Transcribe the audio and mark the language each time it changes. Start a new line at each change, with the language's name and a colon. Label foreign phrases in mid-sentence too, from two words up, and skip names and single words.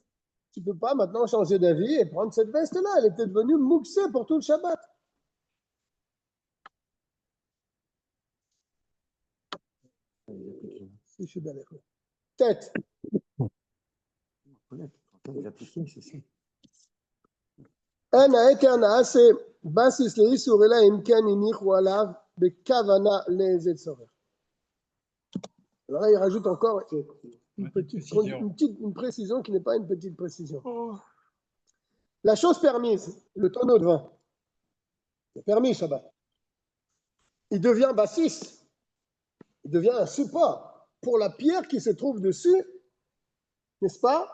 French: Tu ne peux pas maintenant changer d'avis et prendre cette veste-là. Elle était devenue mouxée pour tout le Shabbat. Si, je suis bien d'accord. Tête. Les appliquer, c'est ça.
Hebrew: אין העקר נעשה בסיס לאיסור אלא אם כן הניחו עליו בכוונה לאיזה צורך.
French: Alors là, il rajoute encore une précision qui n'est pas une petite précision. La chose permise, le tonneau de vin, c'est permis Shabbat. Il devient bassis, il devient un support pour la pierre qui se trouve dessus, n'est-ce pas?